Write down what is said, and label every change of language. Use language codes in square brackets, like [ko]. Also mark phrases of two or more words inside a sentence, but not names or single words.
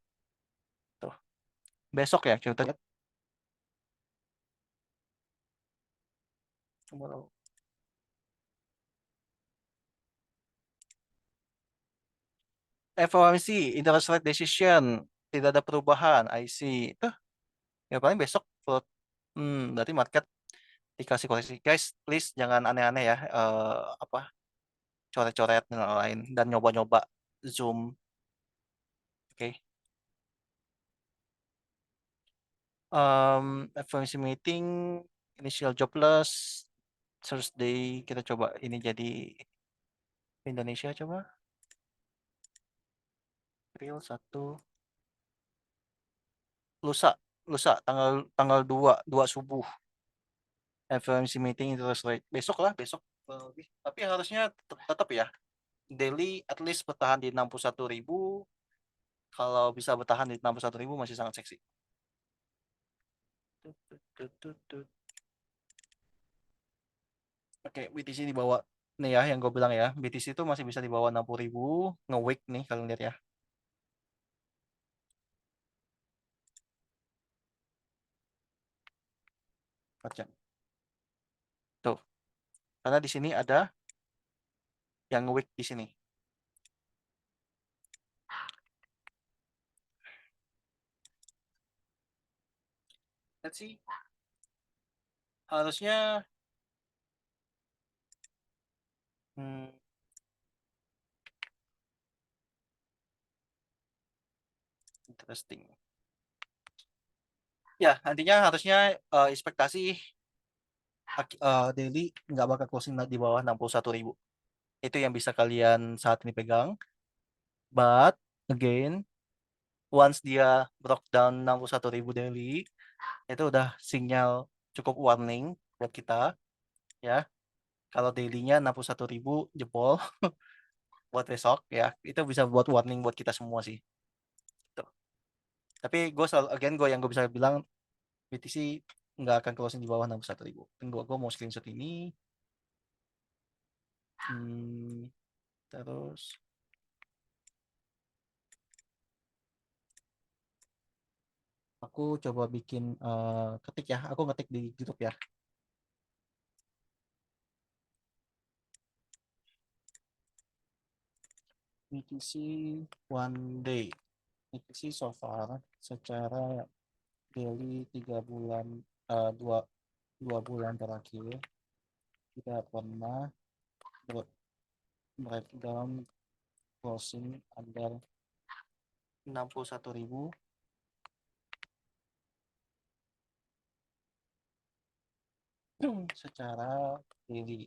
[id] Tuh. Besok ya kita lihat. Coba FOMC [en] interest rate decision [id] tidak ada perubahan. [en] I see. [id] Tuh, ya paling besok. Berarti market dikasih koreksi. Guys, please jangan aneh-aneh ya. Apa coret-coret dan lain-lain dan nyoba-nyoba Zoom. Oke. FOMC [en] meeting initial jobless Thursday [id] kita coba ini jadi Indonesia coba real satu lusa lusa tanggal tanggal 2 subuh FOMC meeting [en] interest rate [id] besok lah besok lebih. Tapi harusnya tetap ya [en] daily at least [id] bertahan di 61.000. Kalau bisa bertahan di 61.000 masih sangat seksi. Oke, BTC di bawah nih ya yang gue bilang ya. BTC itu masih bisa di bawah 60.000 nge-wick nih kalau lihat ya. Baca. Tuh, karena di sini ada yang nge-wick di sini. [en] Let's see. [id] Harusnya hmm, interesting. Ya, nantinya harusnya ekspektasi daily nggak bakal closing di bawah 61.000. Itu yang bisa kalian saat ini pegang. [en] But again, once dia broke down 61.000 daily, [id] itu udah sinyal cukup warning buat kita ya. Kalau dailynya 61.000 jebol buat besok ya, itu bisa buat warning buat kita semua sih. Tuh. Tapi gue selalu, again gue yang gue bisa bilang BTC nggak akan closing di bawah 61.000. Tunggu gue mau screenshot ini. Hmm, terus aku coba bikin ketik ya. Aku ngetik di YouTube ya. [en] BTC one day. [id] BTC so far secara daily 3 bulan dua 2 bulan terakhir tidak pernah [en] breakdown closing under [id] 61.000 secara daily.